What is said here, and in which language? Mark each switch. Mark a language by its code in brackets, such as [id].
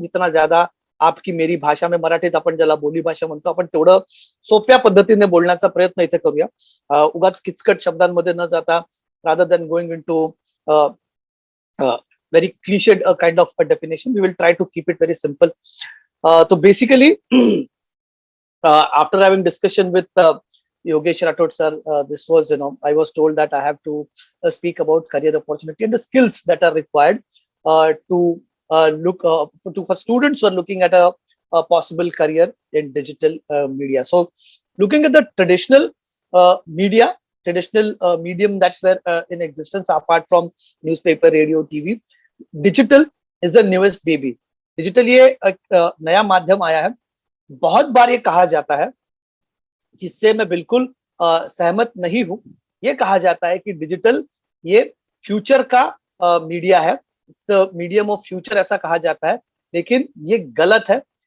[hi] जितना ज्यादा आपकी मेरी भाषा में, [mr] मराठीत आपण ज्याला बोली भाषा म्हणतो, आपण तेवढं सोप्या पद्धतीने बोलण्याचा प्रयत्न इथे करूया, उगाच किचकट शब्दांमध्ये न जाता, [en] rather than going into very cliched kind of a definition, we will try to keep it very simple. So basically, after having discussion with Yogesh Rathod sir, this was, I was told that I have to speak about career opportunity and the skills that are required to look for students who are looking at a possible career in digital media. So looking at the traditional media, traditional medium that were in existence apart from newspaper, radio, TV, digital is the newest baby. [hi] Digital ये एक नया माध्यम आया है। बहुत बार ये कहा जाता है, जिससे मैं बिल्कुल सहमत नहीं हूं, ये कहा जाता है कि डिजिटल ये फ्यूचर का मीडिया है, मीडियम ऑफ फ्यूचर ऐसा कहा जाता है, लेकिन ये गलत है।